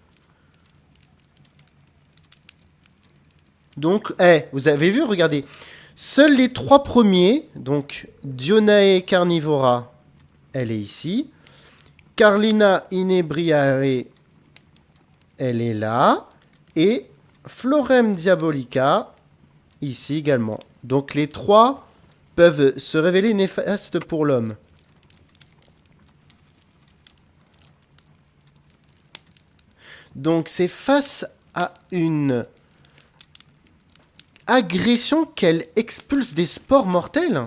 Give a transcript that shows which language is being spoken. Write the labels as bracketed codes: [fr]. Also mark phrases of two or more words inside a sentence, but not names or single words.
[fr] Donc, vous avez vu, regardez. Seuls les 3 premiers, donc Dionae carnivora, elle est ici. Carlina inebriare, elle est là. Et Florem diabolica, ici également. Donc les 3 peuvent se révéler néfastes pour l'homme. Donc c'est face à une agression qu'elle expulse des spores mortels.